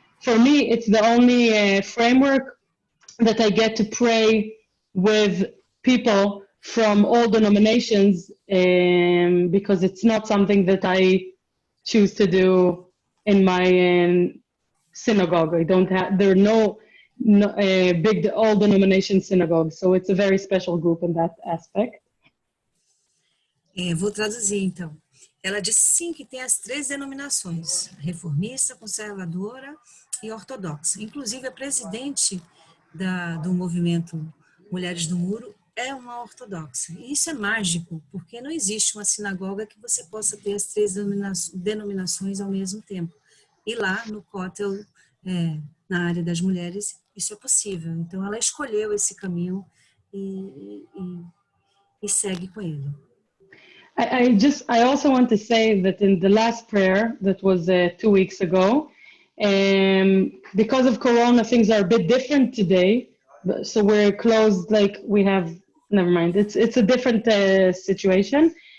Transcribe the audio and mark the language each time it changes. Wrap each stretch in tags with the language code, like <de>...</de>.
<en>For me, it's the only framework that I get to pray with people from all denominations, because it's not something that I choose to do in my synagogue. I don't have, there are no big all denomination synagogues, so it's a very special group in that aspect.</en> <pt>Vou traduzir então. Ela disse sim que tem as 3 denominações: reformista, conservadora e ortodoxa. Inclusive a presidente do movimento Mulheres do Muro é uma ortodoxa. E isso é mágico, porque não existe uma sinagoga que você possa ter as 3 denominações ao mesmo tempo. E lá no Kotel, na área das mulheres, isso é possível. Então ela escolheu esse caminho e segue com ele.</pt> <en>I also want to say that in the last prayer that was 2 weeks ago, because of Corona, things are a bit different today. So we're closed, like we have, never mind, it's a different situation.</en>